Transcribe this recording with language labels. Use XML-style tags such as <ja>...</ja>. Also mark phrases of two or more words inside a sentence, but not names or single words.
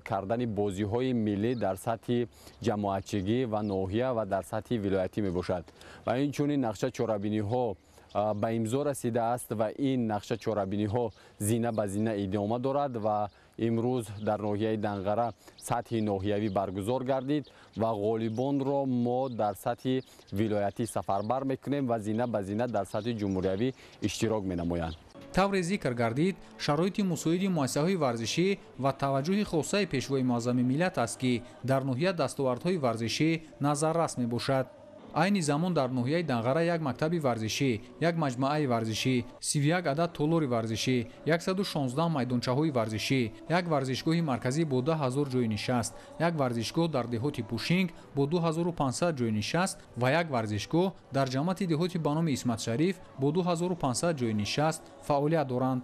<fa>کردن بازی‌های ملی در سطح جماعتچگی و ناحیه و در سطح ولایتی می باشد و این چنین نقشه چاره‌بینی‌ها به امضا رسیده است و این نقشه چاره‌بینی‌ها زینه به زینه ادامه دارد و امروز در ناحیه دنغره سطح ناحیوی برگزار گردید و غالبان را ما در سطح ولایتی سفربر میکنیم و زینه به زینه در سطح جمهوری اشتراک مینمایند.</fa> <tg>тавре зикр гардид шароити мусоиди муассисаҳои варзишӣ ва таваҷҷӯҳи хоссаи пешвои муаззами миллат аст ки дар ноҳия дастовардҳои варзишӣ назаррас мебошад. айни замон дар ноҳияи данғара як мактаби варзишӣ, як маҷмӯаи варзишӣ, 31 адад толори варзишӣ, 116 майдончаҳои варзишӣ, як варзишгоҳи марказӣ бо 10000 ҷойи нишаст, як варзишгоҳ дар деҳоти пушинг бо 2500 ҷойи нишаст ва як варзишгоҳ дар ҷамъияти деҳоти ба номи исматшариф бо 2500 ҷойи нишаст фаъолият доранд.</tg>